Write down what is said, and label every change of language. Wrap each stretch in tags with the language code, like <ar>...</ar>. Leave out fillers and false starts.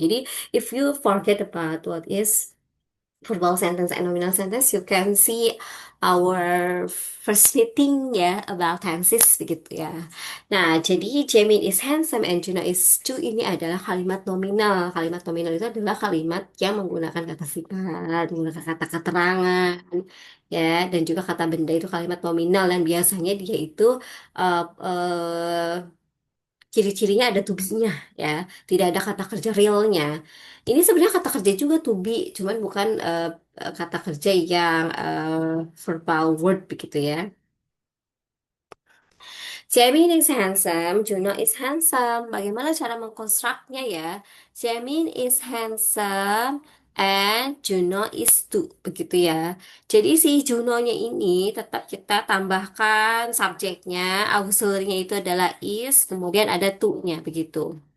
<id>Jadi</id> <en>if you forget about what is verbal sentence and nominal sentence, you can see our first meeting ya about tenses</en> <id>begitu ya. Nah, jadi</id> <en>Jamin is handsome and Juno is too</en> <id>ini adalah kalimat nominal. Kalimat nominal itu adalah kalimat yang menggunakan kata sifat, menggunakan kata keterangan, ya, dan juga kata benda itu kalimat nominal dan biasanya dia itu uh, uh, ciri-cirinya ada to be-nya ya, tidak ada kata kerja realnya. Ini sebenarnya kata kerja juga to be, cuman bukan kata kerja yang verbal word begitu ya.</id> <en>Jamin is handsome, Juno is handsome.</en> <id>Bagaimana cara mengkonstruknya ya?</id> <en>Jamin is handsome and Juno is too,</en> <id>begitu ya. Jadi si Juno-nya ini tetap kita tambahkan subjeknya, auxiliary-nya itu adalah is, kemudian ada to-nya begitu.</id>